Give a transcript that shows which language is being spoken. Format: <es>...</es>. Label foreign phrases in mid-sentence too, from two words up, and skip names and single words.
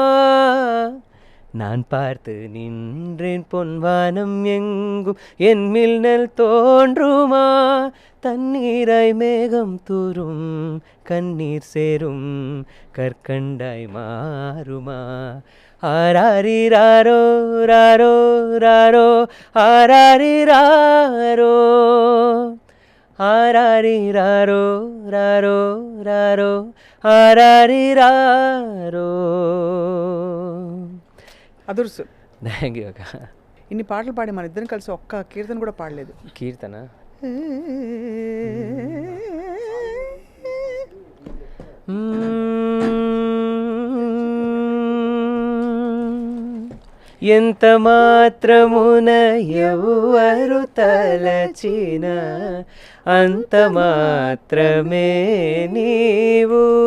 <ta>நான் பார்த்து நின்றேன் பொன்வானம் எங்கும் என் மின்னல் தோன்றுமா, தண்ணீராய் மேகம் தூரும் கண்ணீர் சேரும் கற்கண்டாய் மாறுமா, ஆராரி ராரோ ராரோ ராரோ ஆராரி ராரோ, ஆராரி ராரோ ராரோ ராரோ ஆராரி ராரோ.</ta> <te>అదుర్సు.</te> <en>thank you</en> <te>అక్క. ఇన్ని పాటలు పాడి మన ఇద్దరం కలిసి ఒక్క కీర్తన కూడా పాడలేదు. కీర్తన ఎంత మాత్రమున ఎవరు తలచిన అంత మాత్రమే నీవు,</te>